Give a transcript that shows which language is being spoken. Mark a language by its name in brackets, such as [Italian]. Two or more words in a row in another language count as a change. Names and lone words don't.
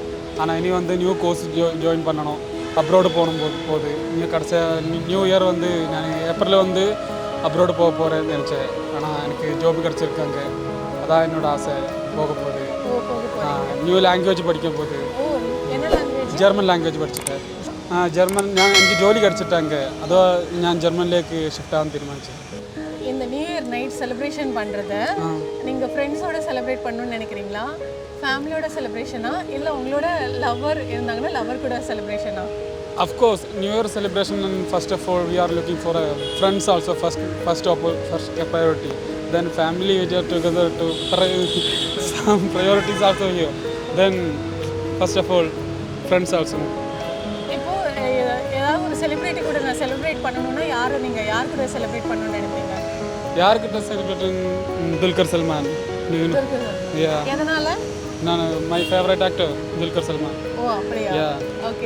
[Tamil] ஆனால் இனி வந்து [English] new course [Tamil] ஜாயின் பண்ணணும், அப்ரோடு போகுது. இங்கே [English] New Year [Tamil] வந்து நான் ஏப்ரலில் வந்து அப்ரோடு போகிறேன்னு நினச்சேன். ஆனால் எனக்கு ஜாப் கிடச்சிருக்காங்க, அதான் என்னோடய ஆசை. போக போகுது, [English] new language [Tamil] படிக்க போகுது. [English] German language [Malayalam] പഠിച്ചിട്ട് ജർമ്മൻ എനിക്ക് ജോലി കിടച്ചിട്ടാങ്ക അതോ ഞാൻ ജർമ്മനിലേക്ക് ഷിഫ്റ്റ് ആവാൻ തീരുമാനിച്ചു. [Tamil] இந்த [English] New Year night celebration [Tamil] பண்ணுறது நீங்கள் ஃப்ரெண்ட்ஸோட செலிப்ரேட் பண்ணணும்னு நினைக்கிறீங்களா, ஃபேமிலியோட செலிப்ரேஷனா, இல்லை உங்களோட லவ்வர் இருந்தாங்கன்னா லவ்வர் கூட செலிப்ரேஷனா? [English] Of course, New Year celebration, and first of all we are looking for friends also first priority. Then family we are together to some priorities also here. Then first of all friends also. [Tamil] இப்போ ஏதாவது ஒரு செலிப்ரிட்டி கூட நான் செலிப்ரேட் பண்ணணும்னா யார் கூட செலிப்ரேட் பண்ணணும்னு நினைப்பீங்க? யார்கிட்ட செலிப்ரேட்? துல்கர் சல்மான். எதனால? நான் [English] my favourite actor [Tamil] துல்கர் சல்மான். ஓ அப்படியா? ஓகே.